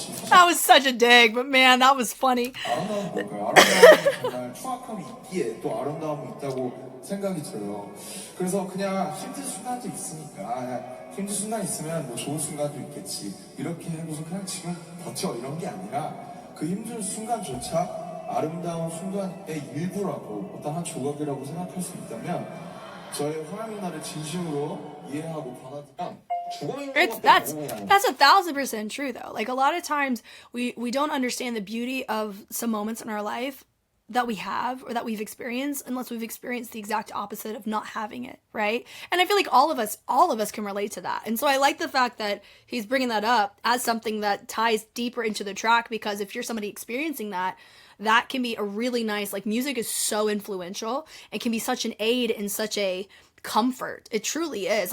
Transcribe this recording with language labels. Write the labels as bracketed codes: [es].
[en] That was such a dig, but man, that was funny. [ko] 아름다운 걸까요? 아름다움은 정말 추악함이 있기에 또 아름다움이 있다고 생각이 들어요. 그래서 그냥 힘든 순간도 있으니까 그냥 힘든 순간 있으면 뭐 좋은 순간도 있겠지. 이렇게 해서 그냥 지금 버텨 이런 게 아니라 그 힘든 순간조차 아름다운 순간의 일부라고 어떤 한 조각이라고 생각할 수 있다면 저의 화요일 날을 진심으로 이해하고 받아들이면 [en] That's 1,000% true though. Like a lot of times we don't understand the beauty of some moments in our life that we have or that we've experienced unless we've experienced the exact opposite of not having it, right? And I feel like all of us can relate to that. And so I like the fact that he's bringing that up as something that ties deeper into the track, because if you're somebody experiencing that, that can be a really nice, like, music is so influential and can be such an aid and such a comfort. It truly is.